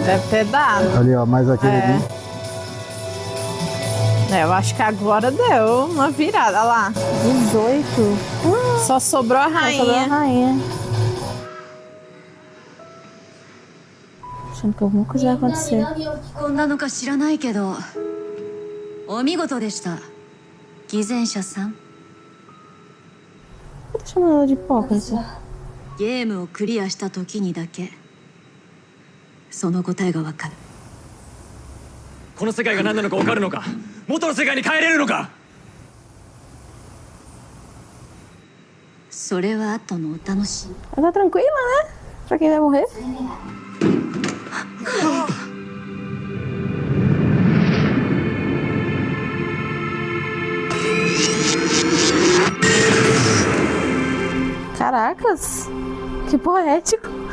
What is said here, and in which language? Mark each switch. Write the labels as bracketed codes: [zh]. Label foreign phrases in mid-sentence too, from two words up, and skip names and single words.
[pt] Deve ter dado. Ali, ó, mais aquele ali. Eu acho que agora deu uma virada. Olha lá. 18. Só sobrou a Só sobrou a rainha. rainha. Achando que alguma coisa vai acontecer. [ja] こんなのか知らないけど、お見事でした。偽善者さん。 [pt] Tá chamando ela de hipócrita. [ja] ゲームをクリアした時にだけ、その答えがわかる。この世界が何なのか分かるのか、元の世界に帰れるのか。それは後のお楽しみ。 [pt] Ela tá tranquila, né? Pra quem vai morrer. Caracas, que poético.